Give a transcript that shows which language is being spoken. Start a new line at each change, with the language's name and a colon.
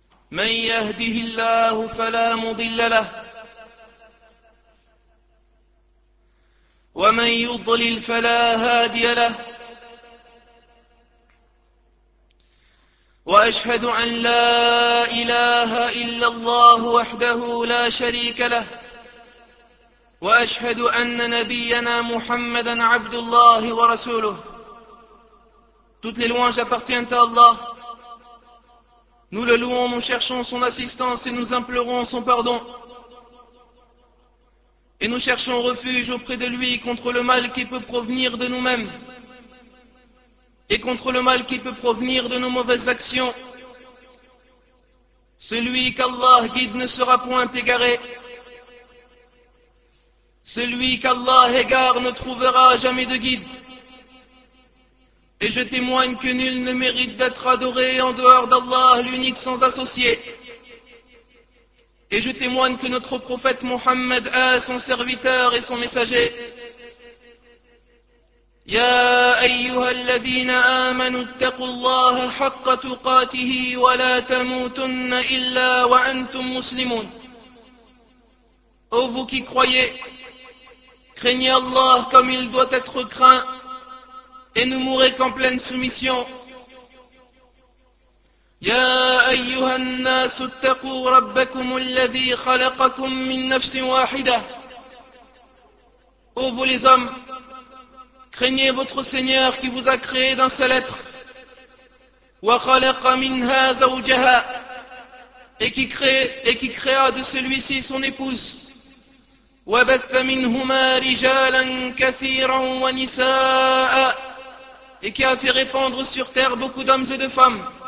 Arabic: من يهده الله فلا مضل له ومن يضلل فلا هادي له وأشهد أن لا إله إلا الله وحده لا شريك له وأشهد أن نبينا محمدًا عبد الله ورسوله
French: Toutes les louanges appartiennent à Allah. Nous le louons, nous cherchons son assistance et nous implorons son pardon. Et nous cherchons refuge auprès de lui contre le mal qui peut provenir de nous-mêmes et contre le mal qui peut provenir de nos mauvaises actions. Celui qu'Allah guide ne sera point égaré. Celui qu'Allah égare ne trouvera jamais de guide. Et je témoigne que nul ne mérite d'être adoré en dehors d'Allah, l'unique sans associé. Et je témoigne que notre prophète Mohammed est son serviteur et son messager.
Arabic: يا أيها الذين آمنوا اتقوا الله حق تقاته ولا تموتن إلا وأنتم مسلمون.
French: Ô vous qui croyez, craignez Allah comme il doit être craint et ne mourrez qu'en pleine soumission.
Arabic: يا أيها الناس اتقوا ربكم الذي خلقكم من نفس واحدة.
French: Ô vous les hommes, craignez votre Seigneur qui vous a créé d'un seul être.
Arabic: وخلق منها زوجها
French: et qui créa de celui-ci son épouse.
Arabic: وبث منهما رجالا كثيرا ونساء
French: et qui a fait répandre sur terre beaucoup d'hommes et de femmes.